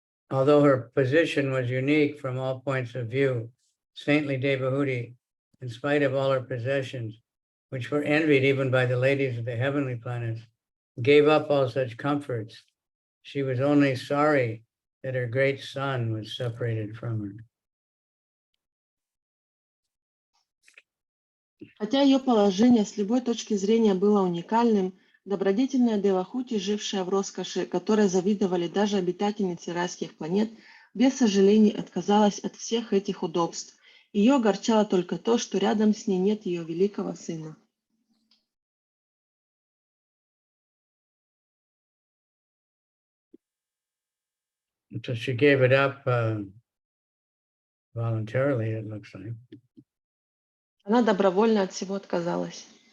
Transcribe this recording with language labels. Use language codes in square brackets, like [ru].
[en] Although her position was unique from all points of view, saintly Devahuti, in spite of all her possessions, which were envied even by the ladies of the heavenly planets, gave up all such comforts. She was only sorry that her great son was separated from her. [ru] Хотя ее положение с любой точки зрения было уникальным, добродетельная Девахути, жившая в роскоши, которой завидовали даже обитательницы райских планет, без сожалений отказалась от всех этих удобств. Ее огорчало только то, что рядом с ней нет ее великого сына. [en] So she gave it up voluntarily, it looks like. [ru] Она добровольно от всего отказалась.